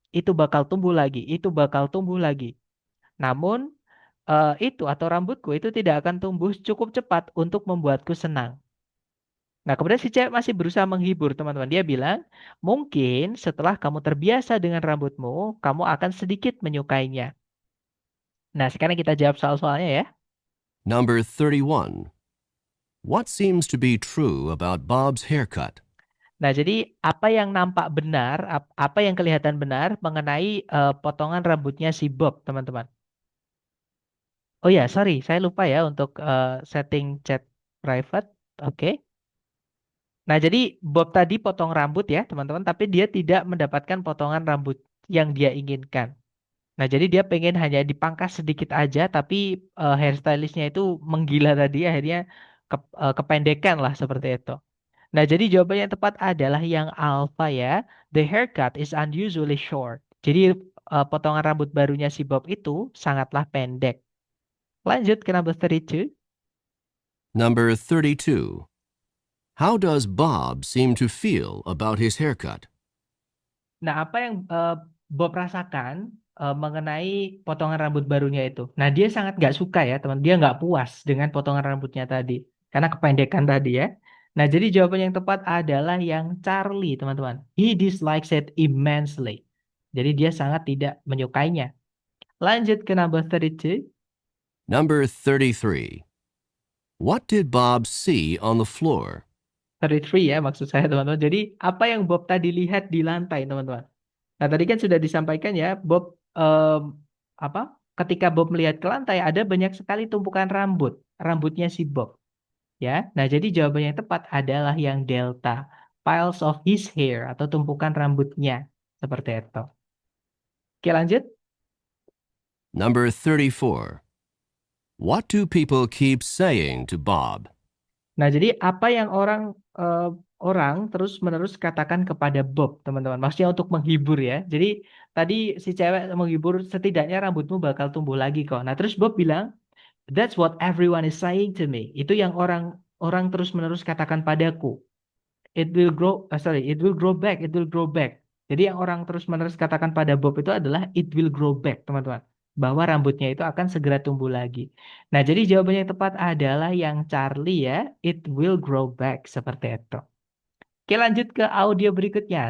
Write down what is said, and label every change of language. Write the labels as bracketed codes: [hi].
[id] Itu bakal tumbuh lagi, itu bakal tumbuh lagi. Namun, itu atau rambutku itu tidak akan tumbuh cukup cepat untuk membuatku senang. Nah, kemudian si cewek masih berusaha menghibur, teman-teman. Dia bilang, mungkin setelah kamu terbiasa dengan rambutmu, kamu akan sedikit menyukainya. Nah, sekarang kita jawab soal-soalnya ya. [en] Number 31. What seems to be true about Bob's haircut? [id] Nah, jadi apa yang nampak benar, apa yang kelihatan benar mengenai potongan rambutnya si Bob, teman-teman. Oh ya, [en] sorry, [id] saya lupa ya untuk setting chat private. Oke. Nah, jadi Bob tadi potong rambut ya, teman-teman, tapi dia tidak mendapatkan potongan rambut yang dia inginkan. Nah, jadi dia pengen hanya dipangkas sedikit aja, tapi hairstylistnya itu menggila tadi, akhirnya kependekan lah seperti itu. Nah, jadi jawabannya yang tepat adalah yang alpha ya. [en] The haircut is unusually short. [id] Jadi potongan rambut barunya si Bob itu sangatlah pendek. Lanjut ke [en] number 32. Number 32. How does Bob seem to feel about his haircut? [id] Nah, apa yang Bob rasakan mengenai potongan rambut barunya itu? Nah, dia sangat nggak suka ya, teman. Dia nggak puas dengan potongan rambutnya tadi. Karena kependekan tadi ya. Nah, jadi jawaban yang tepat adalah yang Charlie, teman-teman. [en] He dislikes it immensely. [id] Jadi dia sangat tidak menyukainya. Lanjut ke [en] number 32. Number 33. What did Bob see on the floor? [id] 33 ya maksud saya teman-teman. Jadi apa yang Bob tadi lihat di lantai teman-teman. Nah tadi kan sudah disampaikan ya Bob apa? Ketika Bob melihat ke lantai ada banyak sekali tumpukan rambutnya si Bob ya. Nah jadi jawaban yang tepat adalah yang delta, [en] piles of his hair [id] atau tumpukan rambutnya seperti itu. Oke lanjut. [en] Number 34. What do people keep saying to Bob? [id] Nah, jadi apa yang orang terus-menerus katakan kepada Bob, teman-teman. Maksudnya untuk menghibur ya. Jadi tadi si cewek menghibur setidaknya rambutmu bakal tumbuh lagi kok. Nah, terus Bob bilang, [en] "That's what everyone is saying to me." [id] Itu yang orang terus-menerus katakan padaku. [en] It will grow back, it will grow back. [id] Jadi yang orang terus-menerus katakan pada Bob itu adalah [en] it will grow back, [id] teman-teman. Bahwa rambutnya itu akan segera tumbuh lagi. Nah, jadi jawabannya yang tepat adalah yang Charlie ya, [en] it will grow back [id] seperti itu. Oke, lanjut ke audio berikutnya.